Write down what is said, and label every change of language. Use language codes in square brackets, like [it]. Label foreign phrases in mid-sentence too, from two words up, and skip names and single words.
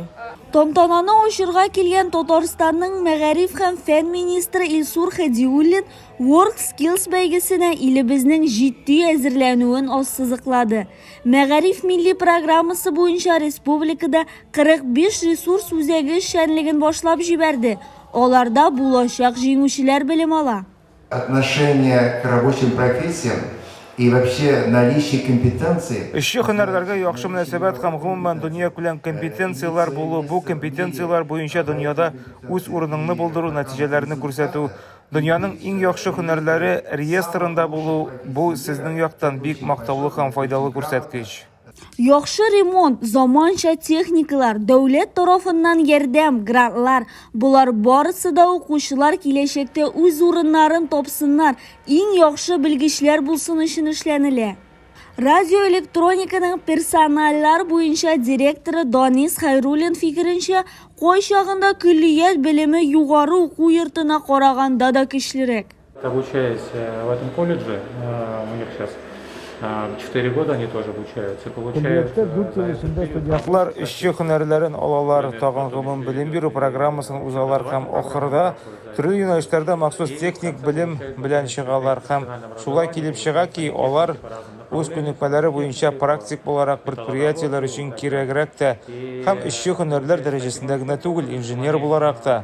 [tt] Тантананы ачырга килгән Татарстанның Мәгариф һәм фән министры Илсур Хәдиуллин WorldSkills бәйгесенә илебезнең җитди әзерләнүен ассызыклады. Мәгариф милли программасы буенча республикада 45 ресурс үзәге эшчәнлеген башлап җибәрде. Аларда булачак җиңүчеләр белем ала. [ru] Отношение к рабочим профессиям и вообще наличие компетенции. [tt] Эшче һөнәрләргә яхшы мөнәсәбәт һәм гомумән дөнья күләм компетенциялар булу, бу компетенциялар буенча дөньяда үз урыныңны булдыру, нәтиҗәләрне күрсәтү, дөньяның иң яхшы һөнәрләре реестрында булу, бу сезнең яктан бик мактаулы һәм файдалы күрсәткеч. Яхшы ремонт, заманча техникалар, дәүләт тарафыннан ярдәм, грантлар, булар барысы да укучылар киләчәктә үз урыннарын тапсыннар, иң яхшы белгечләр булсын өчен эшләнелә. Радиоэлектрониканың персоналлар буенча директоры Данис Хайруллин фикеренчә, кайчагында көллият белеме югары уку йортына караганда да көчлерәк. [ru] Обучаясь в этом колледже, у них сейчас 4 года они тоже обучаются, получают. [tt] Студентлар эшче һөнәрләрен алалар, тагын гомум белем бирү программасын узалар һәм ахырда төрле юнәлештәрдә махсус техник белем белән чыгалар һәм шулай килеп чыга ки, алар үз күнекмәләре буенча практик буларак предприятиеләр өчен кирәгрәк тә һәм эшче һөнәрләр дәрәҗәсендә генә түгел, инженер буларак та.